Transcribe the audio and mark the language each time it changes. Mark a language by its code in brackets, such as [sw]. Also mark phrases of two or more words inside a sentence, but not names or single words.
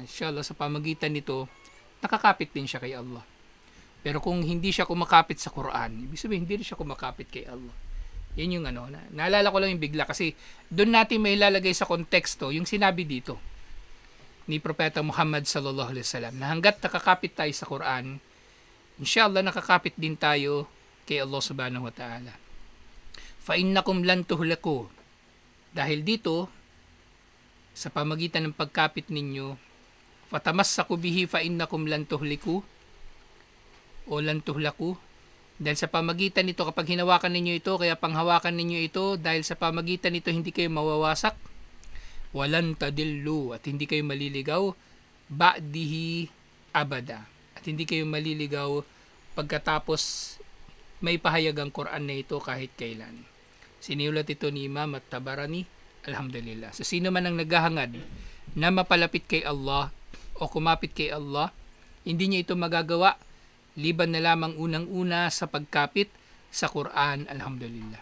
[tl] Inshallah, sa pamagitan nito, nakakapit din siya kay Allah. Pero kung hindi siya kumakapit sa Quran, ibig sabihin, hindi rin siya kumakapit kay Allah. Yan yung naalala ko lang yung bigla kasi doon natin may ilalagay sa konteksto yung sinabi dito ni Propeta Muhammad [ar] صلى الله عليه وسلم [tl] na hanggat nakakapit tayo sa Quran, inshallah nakakapit din tayo kay Allah [ar] سبحانه وتعالى. فإنكم لن تهلكوا. [tl] Dahil dito sa pamagitan ng pagkapit ninyo, [ar] فتمسكوا به فإنكم لن تهلكوا o لن تهلكوا, [tl] dahil sa pamagitan nito, kapag hinawakan ninyo ito, kaya panghawakan ninyo ito, dahil sa pamagitan nito hindi kayo mawawasak, [ar] ولن تضلوا, [tl] at hindi kayo maliligaw, [ar] بعده أبدا, [tl] at hindi kayo maliligaw pagkatapos may pahayag ang Quran na ito kahit kailan. Siniulat ito ni Imam At-Tabarani, alhamdulillah. So sino man ang naghahangad na mapalapit kay Allah o kumapit kay Allah, hindi niya ito magagawa liban na lamang unang-una sa pagkapit sa Quran, alhamdulillah.